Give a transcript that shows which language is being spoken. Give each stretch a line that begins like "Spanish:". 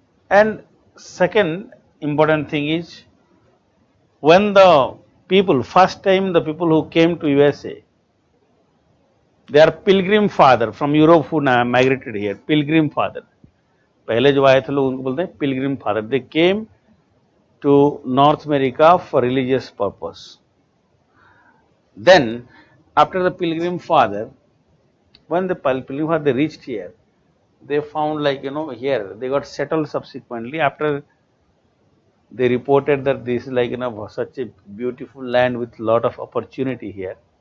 English: And second important thing is, when the people, first time the people who came to USA, they are pilgrim father from Europe who migrated here, pilgrim father.
Hindi: पहले जो आए थे लोग उनको बोलते हैं pilgrim father.
English: They came to North America for religious purpose. Then, after the pilgrim father, when the pilgrim father they reached here, they found like here they got settled subsequently. After they reported that this is like such a beautiful land with lot of opportunity here.